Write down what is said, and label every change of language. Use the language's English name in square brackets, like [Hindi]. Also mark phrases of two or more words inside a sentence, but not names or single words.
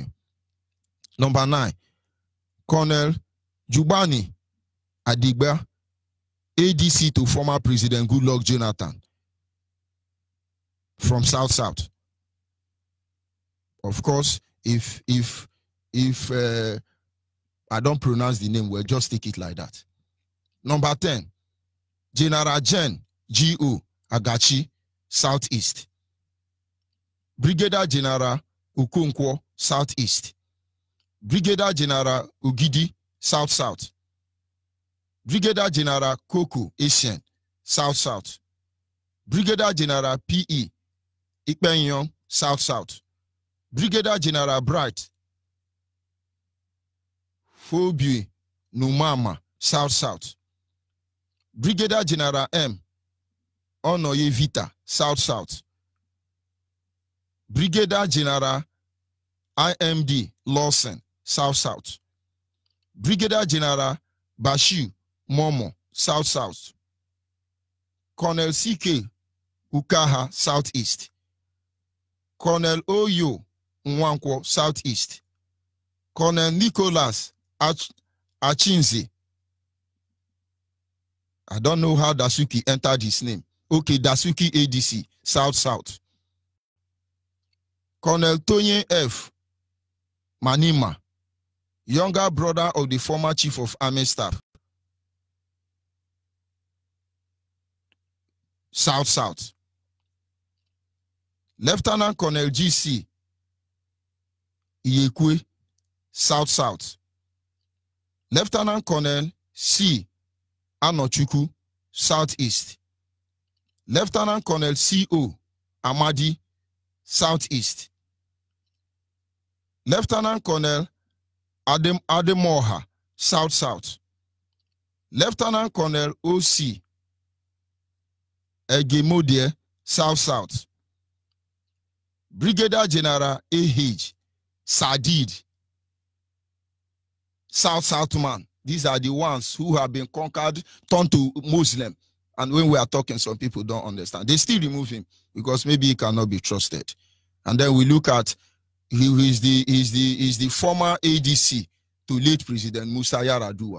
[English] Number 9, Colonel Jubani Adigba, ADC to former President Goodluck Jonathan from South-South. Of course, if I don't pronounce the name well, just take it like that. Number 10, General Jen G.O. Agachi, Southeast. Brigadier General Ukonkwo, Southeast. Brigadier General Ugidi, South-South. Brigadier General Koko, Asian, South-South. Brigadier General P.E. Ikpenyong, South-South. Brigadier General Bright Fobi Numama, South. Brigadier General M. Onoye Vita, South. Brigadier General IMD Lawson, South. Brigadier General Bashir Momo, South. Colonel CK Ukaha, Southeast. Colonel Oyo Nwankwo, Southeast. Colonel Nicholas Achinze. I don't know how Dasuki entered his name. Okay, Dasuki ADC, South. Colonel Tony F. Manima, younger brother of the former Chief of Army Staff, South. Lieutenant Colonel GC Iyekwe, South. Lieutenant Colonel C. Anochuku, Southeast. Lieutenant Colonel C.O. Amadi, Southeast. Lieutenant Colonel Ademoha, South. Lieutenant Colonel O.C. Egemodie, South. Brigadier General A.H. Sadid, South man. These are the ones who have been conquered, turned to Muslim. And when we are talking, some people don't understand. They still remove him because maybe he cannot be trusted. And then we look at he is the former ADC to late President Musa Yar'Adua.